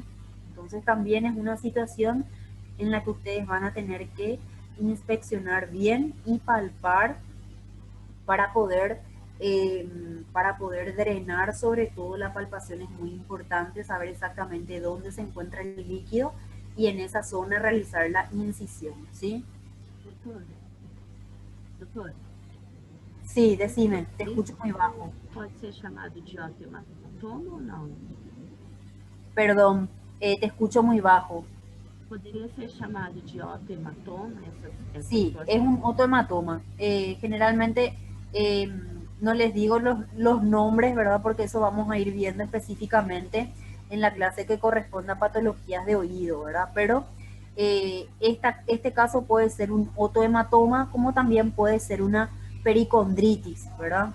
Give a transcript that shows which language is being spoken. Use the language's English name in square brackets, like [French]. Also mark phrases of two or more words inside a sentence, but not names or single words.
[Spanish] Entonces también es una situación en la que ustedes van a tener que inspeccionar bien y palpar para poder, para poder drenar. Sobre todo la palpación es muy importante, saber exactamente dónde se encuentra el líquido y en esa zona realizar la incisión, ¿sí? [Portuguese] Doutor, doutor, [Spanish] Sí, decime, te escucho [Portuguese] isso [Spanish] muy bajo. [Portuguese] pode ser chamado de oteomatoma ou não? [Spanish] Perdón, te escucho muy bajo. [Portuguese] Poderia ser chamado de oteomatoma essa [Spanish] Sí, es [Portuguese] situação? [Spanish] un otohematoma. Generalmente no les digo los nombres, ¿verdad? Porque eso vamos a ir viendo específicamente en la clase que corresponde a patologías de oído, ¿verdad? Pero este caso puede ser un otohematoma, como también puede ser una pericondritis, ¿verdad?